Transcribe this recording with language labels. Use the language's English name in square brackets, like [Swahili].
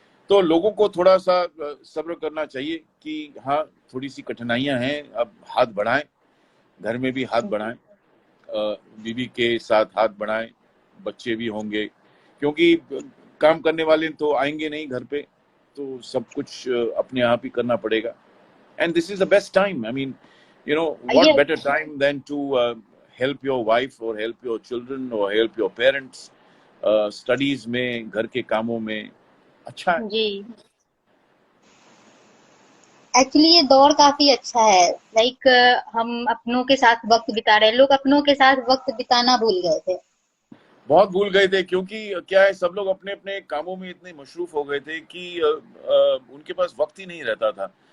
[Hindi] तो लोगों को थोड़ा सा सब्र करना चाहिए कि हाँ, थोड़ी सी कठिनाइयां हैं, अब हाथ बढ़ाएं, घर में भी हाथ बढ़ाएं, बीवी के साथ हाथ बढ़ाएं, बच्चे भी होंगे, क्योंकि काम करने वाले तो आएंगे नहीं घर पे, तो सब कुछ अपने आप ही करना पड़ेगा। [English] And this is the best time. I mean, what yes. better time than to help your wife or help your children or help your parents studies [Hindi] में, घर के कामों में। अच्छा है। जी। एक्चुअली ये दौर काफी अच्छा है। लाइक हम अपनों के साथ वक्त बिता रहे हैं, लोग अपनों के साथ वक्त बिताना भूल गए थे। बहुत भूल गए थे, क्योंकि क्या है, सब लोग अपने अपने कामों में इतने मशरूफ हो गए थे कि उनके पास वक्त ही नहीं रहता था।